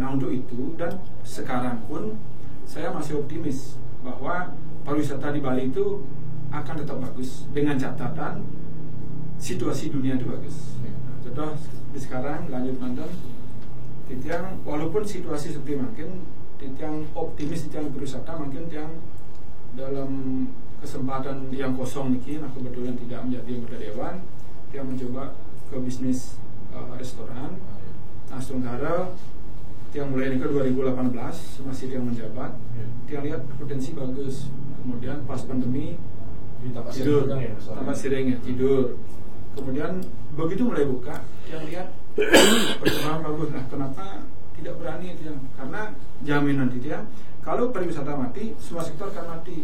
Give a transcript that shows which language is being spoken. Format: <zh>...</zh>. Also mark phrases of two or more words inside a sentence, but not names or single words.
<id>Nah untuk itu, dan sekarang pun saya masih optimis bahwa pariwisata di Bali itu akan tetap bagus dengan catatan situasi dunia itu bagus. Nah, contoh di sekarang lanjut mantan, Titiang walaupun situasi seperti makin Titiang optimis, Titiang berwisata mungkin Titiang dalam kesempatan yang kosong niki, nah kebetulan tidak menjadi anggota dewan, Titiang mencoba ke bisnis restoran. Nah sementara Titiang mulai ke 2018 masih Titiang menjabat, Titiang lihat potensi bagus. Kemudian pas pandemi tidur, Tambak Siring ya tidur. Kemudian begitu mulai buka, Titiang lihat perkembangan bagus. Nah kenapa tidak berani Titiang? Karena jaminan Titiang kalau pariwisata mati, semua sektor akan mati.</id>